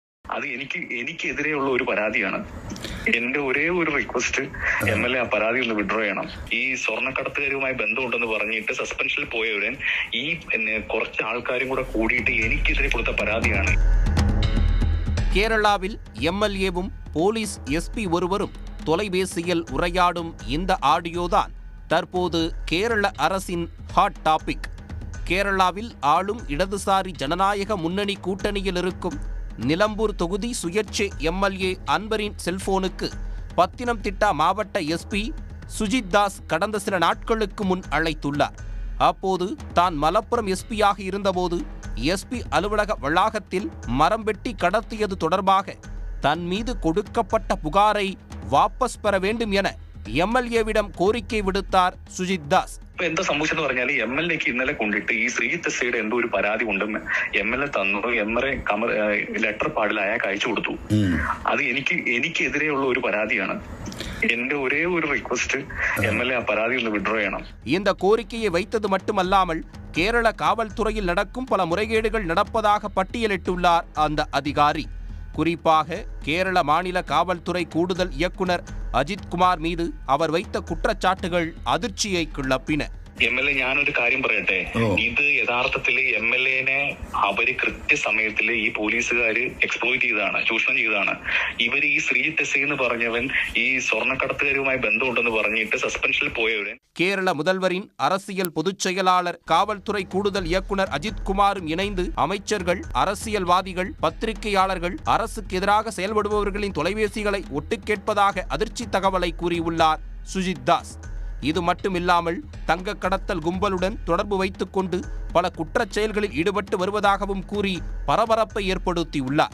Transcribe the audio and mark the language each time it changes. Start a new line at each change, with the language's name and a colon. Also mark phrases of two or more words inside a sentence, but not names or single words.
Malayalam: അത് എനിക്കെതിരെയുള്ള ഒരു പരാതിയാണ്. എന്റെ ഒരേ ഒരു റിക്വസ്റ്റ്, MLA ആ പരാതി ഒന്ന് വിഡ്രോ ചെയ്യണം. ഈ സ്വർണ്ണക്കടത്തുകാരുമായി ബന്ധമുണ്ടെന്ന് പറഞ്ഞിട്ട് സസ്പെൻഷനിൽ പോയവരൻ ഈ കുറച്ച് ആൾക്കാരും കൂടെ കൂടിയിട്ട് എനിക്കെതിരെ കൊടുത്ത പരാതിയാണ്.
Tamil: கேரளாவில் MLAவும் போலீஸ் SP ஒருவரும் தொலைபேசியில் உரையாடும் இந்த ஆடியோதான் தற்போது கேரள அரசின்
English: hot topic.
Tamil: கேரளாவில் ஆளும் இடதுசாரி ஜனநாயக முன்னணி கூட்டணியில் இருக்கும் நிலம்பூர் தொகுதி சுயேட்சை MLA அன்பரின் செல்போனுக்கு பத்தினம்திட்டா மாவட்ட SP சுஜித் தாஸ் கடந்த சில நாட்களுக்கு முன் அழைத்துள்ளார். அப்போது தான் மலப்புரம் SP-யாக இருந்தபோது SP அலுவலக வளாகத்தில் மரம் வெட்டி கடத்தியது தொடர்பாக தன் மீது கொடுக்கப்பட்ட புகாரை வாபஸ் பெற வேண்டும் என MLA-விடம் கோரிக்கை விடுத்தார் சுஜித் தாஸ்.
Malayalam: എന്താ സംഭവിച്ചെന്ന് പറഞ്ഞാൽ MLA-ക്ക് ഇന്നലെ കൊണ്ടിട്ട് ഈ ശ്രീജിത്ത് എസ്ഐയുടെ എന്തോ ഒരു പരാതി ഉണ്ടെന്ന് MLA തന്നു. MLA
English: letter padil
Malayalam: അയാൾക്ക് അയച്ചു കൊടുത്തു. അത് എനിക്കെതിരെയുള്ള ഒരു പരാതിയാണ്. എന്റെ ഒരേ ഒരു റിക്വസ്റ്റ്, MLA ആ പരാതി ഒന്ന് വിഡ്രോ ചെയ്യണം.
Tamil: இந்த கோரிக்கையை வைத்தது மட்டுமல்லாமல் கேரள காவல்துறையில் நடக்கும் பல முறைகேடுகள் நடப்பதாக பட்டியலிட்டுள்ளார் அந்த அதிகாரி. குறிப்பாக கேரள மாநில காவல்துறை கூடுதல் இயக்குனர் அஜித் குமார் மீது அவர் வைத்த குற்றச்சாட்டுகள் அதிர்ச்சியை கிளப்பின.
Malayalam: MLA ഞാനൊരു കാര്യം പറയട്ടെ, ഇത് യഥാർത്ഥത്തില് MLA-നെ അവര് കൃത്യസമയത്തില് ഈ പോലീസുകാര് എക്സ്പ്ലോയിറ്റ് ചെയ്തതാണ്, ചൂഷണം ചെയ്തതാണ്. ഇവര് ഈ ശ്രീജിത്ത് എസ്ഐ എന്ന് പറഞ്ഞവൻ ഈ സ്വർണ്ണക്കടത്തുകാരുമായി ബന്ധമുണ്ടെന്ന് പറഞ്ഞിട്ട് സസ്പെൻഷനിൽ പോയവരൻ.
Tamil: கேரள முதல்வரின் அரசியல் பொதுச் செயலாளர் காவல்துறை கூடுதல் இயக்குனர் அஜித் குமாரும் இணைந்து அமைச்சர்கள், அரசியல்வாதிகள், பத்திரிகையாளர்கள், அரசுக்கு எதிராக செயல்படுபவர்களின் தொலைபேசிகளை ஒட்டு கேட்பதாக அதிர்ச்சி தகவலை கூறியுள்ளார் சுஜித் தாஸ். இது மட்டுமில்லாமல் தங்க கடத்தல் கும்பலுடன் தொடர்பு வைத்துக் கொண்டு பல குற்றச் செயல்களில் ஈடுபட்டு வருவதாகவும் கூறி பரபரப்பை ஏற்படுத்தியுள்ளார்.